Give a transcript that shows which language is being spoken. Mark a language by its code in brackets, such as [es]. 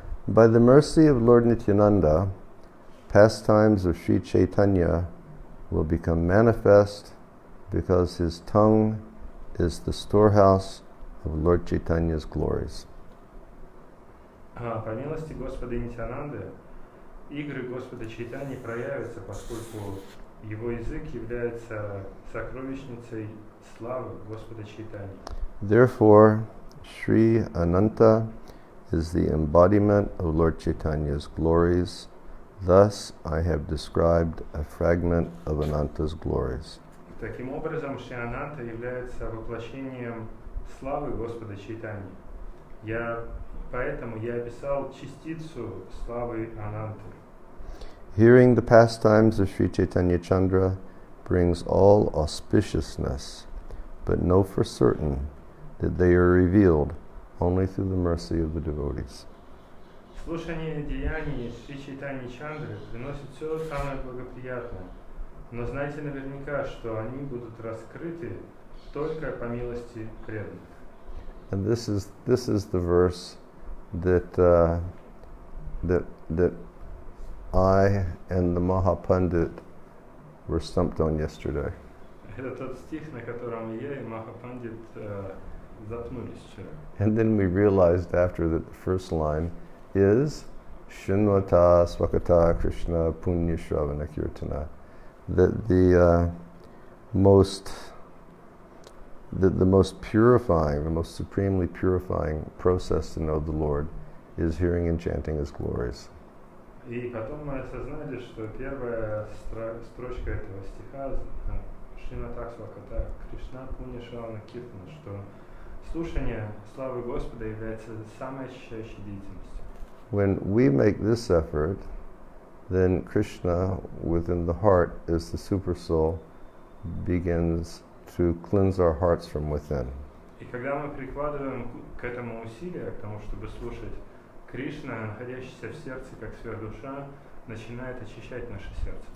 [en] By the mercy of Lord Nityananda, pastimes of Sri Chaitanya will become manifest because his tongue is the storehouse of Lord Chaitanya's glories. [ru] По милости Господа Нитянанды, игры Господа Чайтаньи проявятся, поскольку его язык является сокровищницей славы Господа Чайтаньи. [en] Therefore, Sri Ananta is the embodiment of Lord Chaitanya's glories. Thus, I have described a fragment of Ananta's glories. [ru] Таким образом, Шри Ананта является воплощением славы Господа Чайтаньи. Поэтому я описал частицу славы Ананты. [en] Hearing the pastimes of Sri Chaitanya Chandra brings all auspiciousness, but know for certain that they are revealed only through the mercy of the devotees. [ru] Слушание деяний Шри Чайтаньи Чандры приносит все самое благоприятное, но знайте наверняка, что они будут раскрыты только по милости преданных. [en] And this is the verse that I and the Mahapandit were stumped on yesterday. [ru] Это тот стих, на котором я и Махапандит запнулись вчера. [en] And then we realized after that the first line is Shinvata Swakata Krishna Punya Shravana Kirtana. That the most purifying, the most supremely purifying process to know the Lord is hearing and chanting His glories. [ru] И потом мы осознали, что первая строчка этого стиха Шримата Сваката Кришна Пуня Шравана Киртана, что слушание славы Господа является самой очищающей деятельностью. [en] When we make this effort, then Krishna within the heart is the super soul begins to cleanse our hearts from within. [ru] И когда мы прикладываем к этому усилия, к тому, чтобы слушать, Кришна, находящийся в сердце как сверхдуша, начинает очищать наше сердце.